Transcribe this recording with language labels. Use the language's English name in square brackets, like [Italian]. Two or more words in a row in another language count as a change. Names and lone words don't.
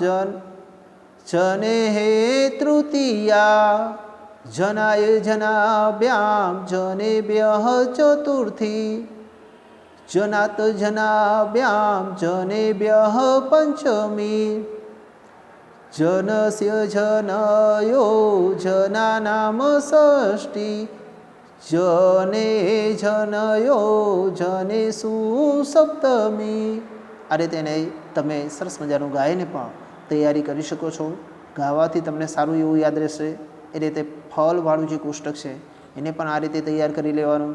[Sanskrit] जनेः तृतीया, जनाय जनाभ्यां जनेभ्यः चतुर्थी, जनात् जनाभ्यां जनेभ्यः पंचमी, जनस्य जनयो जनानां षष्ठी, જને જનયો જને સુસપ્તમી. [Gujarati] આ રીતે એને તમે સરસ મજાનું ગાઈને પણ તૈયારી કરી શકો છો. ગાવાથી તમને સારું એવું યાદ રહેશે. એ રીતે ફલવાળું જે કોષ્ટક છે એને પણ આ રીતે તૈયાર કરી લેવાનું.